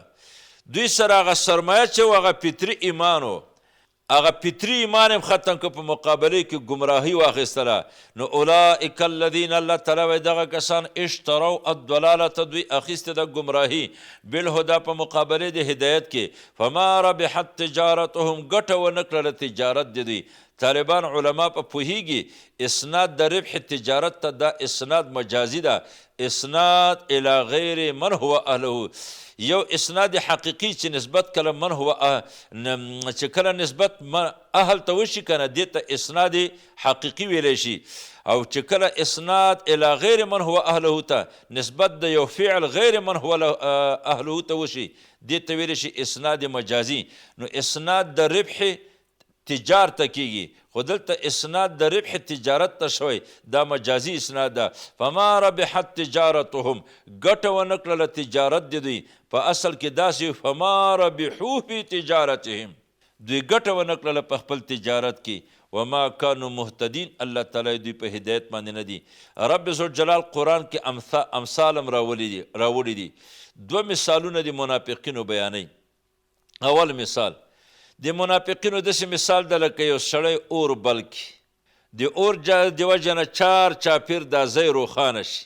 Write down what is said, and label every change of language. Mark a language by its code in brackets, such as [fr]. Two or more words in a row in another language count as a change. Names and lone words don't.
[ps] دوی سره هغه سرمایه چې و هغه فطري ایمان و، هغه فطري ایمان هم ختم که، په مقابله کې گمراهی واخیستله. نو [ar] اولئک الذین، [ps] الله تعالی وایي دغه کسان [ar] اشتروا الضلالة، [ps] دوی اخیسته د گمراهی بالهدى په مقابله د هدایت کې. [ar] فما ربحت تجارتهم، [ps] ګټه ونه کړله تجارت د دوی. طالبان علما په پوهیږي اسناد د ربح تجارت ته دا اسناد مجازي ده، [ar] اسناد الی غیر من هو اهله. [ps] یو اسناد حقیقی چې نسبت کله [ar] من هو [ps] چې کله نسبت اهل ته وشي کنه دې ته اسناد حقیقی ویلی شي. او چې کله [ar] اسناد الی غیر من هو اهله [ps] ته نسبت د یو فعل [ar] غیر من هو اهله [ps] ته وشي دې ته ویلی شي اسناد مجازي. نو اسناد د ربح تجارت کیږي، خو دلته اسناد د ربح تجارت ته شوی، دا مجازي اسناد ده. [ar] فما ربحت تجارتهم، [ps] ګټه ونه کړله تجارت د دوی. په اصل کې داسې [ar] فما ربحو فی تجارتهم، [ps] دوی ګټه ونه کړله په خپل تجارت کې. [ar] وما كانوا مهتدین [ps] الله تعالی دوی په هدایت باندې نه دي. رب ذوالجلال قرآن کې امثال هم راوړي دي. دوه مثالونه د منافقینو بیانوي. اول مثال د منافقینو داسې مثال ده لکه یو سړی اور بل کړي، د اور د وجې نه چار چاپیر دا ځای روښانه شي.